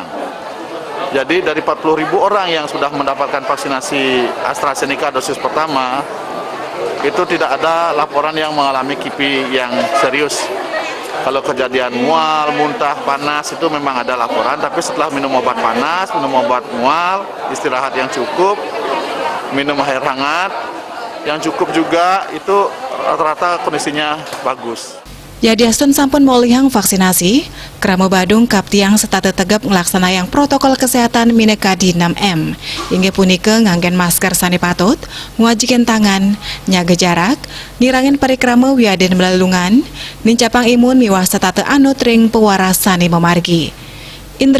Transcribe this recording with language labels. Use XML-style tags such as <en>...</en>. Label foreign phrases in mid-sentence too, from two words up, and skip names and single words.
<id>Jadi dari 40.000 orang yang sudah mendapatkan vaksinasi AstraZeneca dosis pertama itu tidak ada laporan yang mengalami KIPI yang serius. Kalau kejadian mual, muntah, panas itu memang ada laporan, tapi setelah minum obat panas, minum obat mual, istirahat yang cukup, minum air hangat yang cukup juga, itu rata-rata kondisinya bagus.</id> <ban>Yadiastun sampun molihang vaksinasi, Krama Badung kaptiang setate tegap ngelaksanayang protokol kesehatan minekadi 6M. Hingga punike nganggen masker sani patut, nguajikan tangan, nyaga jarak, nirangin parikrama wiaden melalungan, nincapang imun miwah setate anut ring pewaras sani memargi.</ban>